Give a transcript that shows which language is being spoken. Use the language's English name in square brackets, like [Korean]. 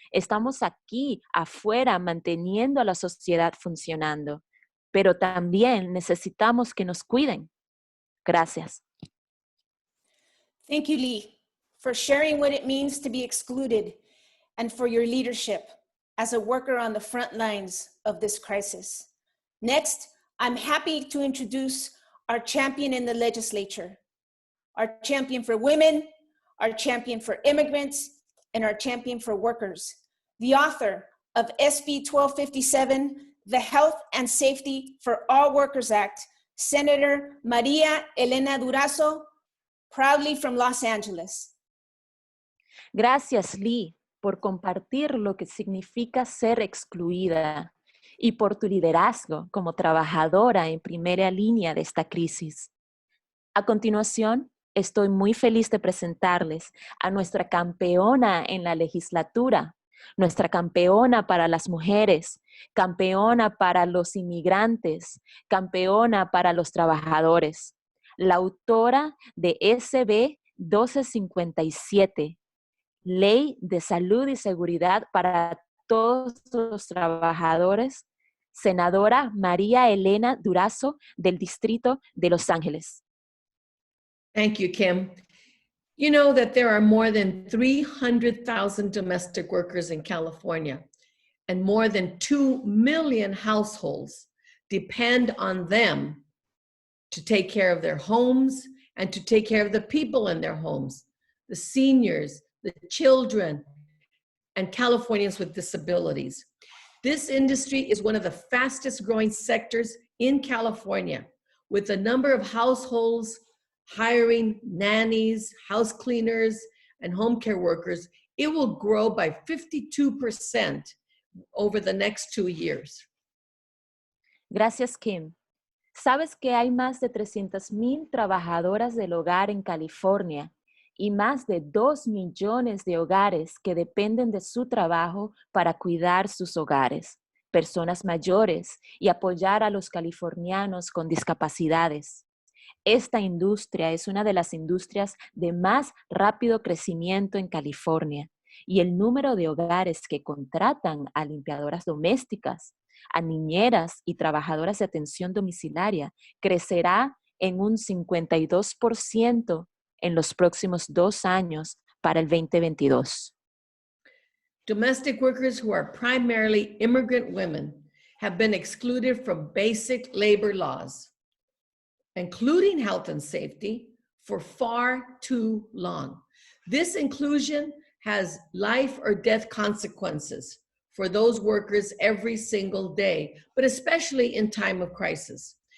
[Spanish] Estamos aquí afuera manteniendo a la sociedad funcionando, pero también necesitamos que nos cuiden. Gracias. [English] Thank you, Lee, for sharing what it means to be excluded and for your leadership as a worker on the front lines of this crisis. Next, I'm happy to introduce our champion in the legislature, our champion for women, our champion for immigrants, and our champion for workers, the author of SB 1257, the Health and Safety for All Workers Act, Senator Maria Elena Durazo, proudly from Los Angeles. [Spanish] Gracias, Lee, por compartir lo que significa ser excluida y por tu liderazgo como trabajadora en primera línea de esta crisis. A continuación, estoy muy feliz de presentarles a nuestra campeona en la legislatura, nuestra campeona para las mujeres, campeona para los inmigrantes, campeona para los trabajadores, la autora de SB 1257, Ley de Salud y Seguridad para todos los trabajadores, senadora María Elena Durazo del Distrito de Los Ángeles. [English] Thank you, Kim. You know that there are more than 300,000 domestic workers in California, and more than 2 million households depend on them to take care of their homes and to take care of the people in their homes, the seniors, the children, and Californians with disabilities. This industry is one of the fastest growing sectors in California, with the number of households hiring nannies, house cleaners, and home care workers. It will grow by 52% over the next 2 years. [Spanish] Gracias, Kim. ¿Sabes que hay más de 300,000 trabajadoras del hogar en California y más de 2 millones de hogares que dependen de su trabajo para cuidar sus hogares, personas mayores y apoyar a los californianos con discapacidades? Esta industria es una de las industrias de más rápido crecimiento en California y el número de hogares que contratan a limpiadoras domésticas, a niñeras y trabajadoras de atención domiciliaria crecerá en un 52% en los próximos 2 años para el 2022. [English] Domestic workers who are primarily immigrant women have been excluded from basic labor laws, including health and safety, for far too long. This inclusion has life or death consequences for those workers every single day, but especially in time of crisis.